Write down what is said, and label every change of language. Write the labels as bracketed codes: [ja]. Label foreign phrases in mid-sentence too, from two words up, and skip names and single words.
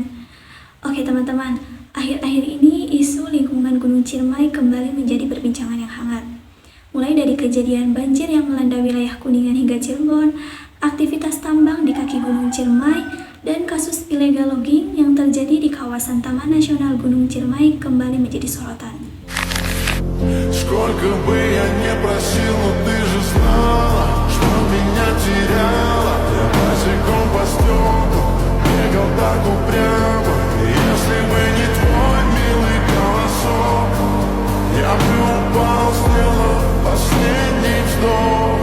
[id] Oke teman-teman, akhir-akhir ini isu lingkungan Gunung Ciremai kembali menjadi perbincangan yang hangat. Mulai dari kejadian banjir yang melanda wilayah Kuningan hingga Cirebon, aktivitas tambang di kaki Gunung Ciremai, dan kasus [en] illegal logging [id] yang terjadi di kawasan Taman Nasional Gunung Ciremai kembali menjadi sorotan. [ru] Сколько бы я не просил, но ты же знала, что меня теряла. Я босиком по стеклу бегал так упрямо. Если бы не твой милый голосок, я бы упал, сделал последний вздох.